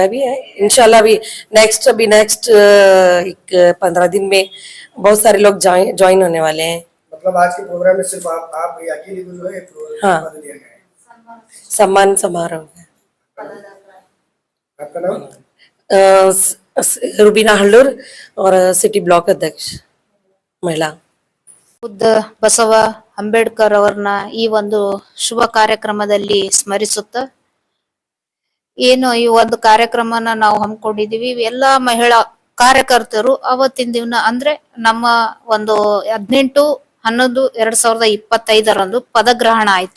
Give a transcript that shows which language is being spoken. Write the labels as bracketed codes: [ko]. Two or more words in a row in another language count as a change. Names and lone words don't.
[hi] अभी इंशाल्लाह अभी नेक्स्ट एक 15 दिन में बहुत सारे लोग ज्वाइन होने वाले हैं। मतलब आज के प्रोग्राम में सिर्फ आप अकेली जो है हाँ, पद दिया गया है। सम्मान समारोह है। आपका नाम? रुबीना हल्लूर और सिटी ब्लॉक अध्यक्ष महिला। [kn] ಬುದ್ಧ ಬಸವ ಅಂಬೇಡ್ಕರ್ ಅವರನ್ನ ಈ ಒಂದು ಶುಭ ಕಾರ್ಯಕ್ರಮದಲ್ಲಿ ಸ್ಮರಿಸುತ್ತಾ, ಏನು ಈ ಒಂದು ಕಾರ್ಯಕ್ರಮನ ನಾವು ಹಮ್ಮಿಕೊಂಡಿದೀವಿ, ಎಲ್ಲಾ ಮಹಿಳಾ ಕಾರ್ಯಕರ್ತರು ಅವತ್ತಿನ ದಿನ ಅಂದ್ರೆ ನಮ್ಮ ಒಂದು 18/11/2025 ಪದಗ್ರಹಣ ಆಯ್ತು.